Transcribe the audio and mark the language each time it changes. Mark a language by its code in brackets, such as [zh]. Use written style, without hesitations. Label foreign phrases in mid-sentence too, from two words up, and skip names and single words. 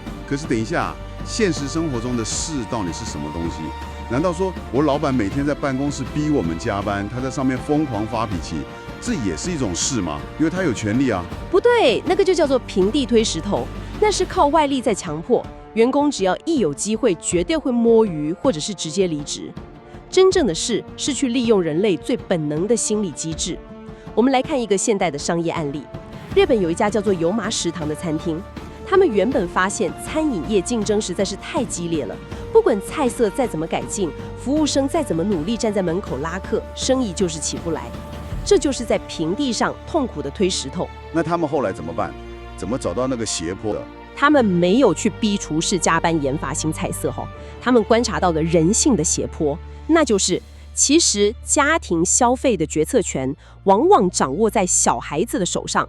[zh] 可是等一下，現實生活中的事到底是什麼東西？難道說我老闆每天在辦公室逼我們加班，他在上面瘋狂發脾氣，這也是一種事嗎？因為他有權利啊。不对，那個就叫做平地推石頭，那是靠外力在強迫員工，只要一有機會，絕對會摸魚或者是直接離職。真正的事是去利用人類最本能的心理機制。我們來看一個現代的商業案例。日本有一家叫做有馬食堂的餐廳，他們原本發現餐飲業競爭實在是太激烈了，不管菜色再怎麼改進，服務生再怎麼努力站在門口拉客，生意就是起不来。這就是在平地上痛苦的推石頭。那他们後來怎麼辦？怎麼找到那個斜坡的？他們沒有去逼廚師加班研發新菜色，他們觀察到了人性的斜坡，那就是其實家庭消費的決策權往往掌握在小孩子的手上。